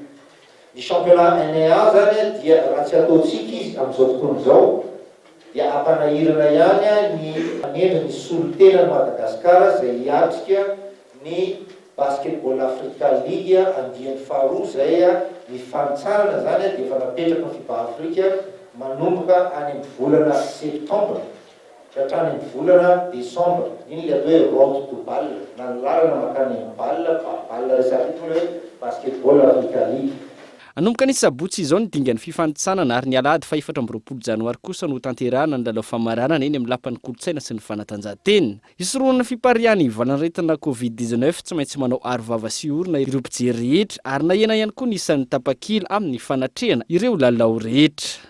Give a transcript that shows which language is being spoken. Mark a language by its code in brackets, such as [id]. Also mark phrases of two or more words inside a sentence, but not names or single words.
[mg] Ny championnat NNA zany dia raha tsy ataontsika izy amin'izao tontolo izao dia ampanahirana ihany ny endriny solon-tena Madagasikara izay hiatrika ny [en] basketball Africa League [mg] andiany faharoa izay ny fanitsanana zany dia efa napetraka ny FIBA Afrika manomboka any amin'ny volana septembre hatrany amin'ny volana décembre. Iny le atao hoe [en] road to balle [mg] na ny lalana makany amin'ny balle resaky hoe [en] basketball Africa League. [mg] Anomboka ny sabotsy izao ny dingan'ny fifanitsanana ary ny alahady fa 24 janoary kosa no tanterahana ny lalao famaranana eny amin'ny lapan'ny kolotsaina sy ny fanatanjahantena. Isoroana fipariany valanaretina Covid-19 tsy maintsy manao arovava sy orona ireo mpijery rehetra ary nahena ihany koa ny isan'ny tapakila amin'ny fanatrehana ireo lalao rehetra.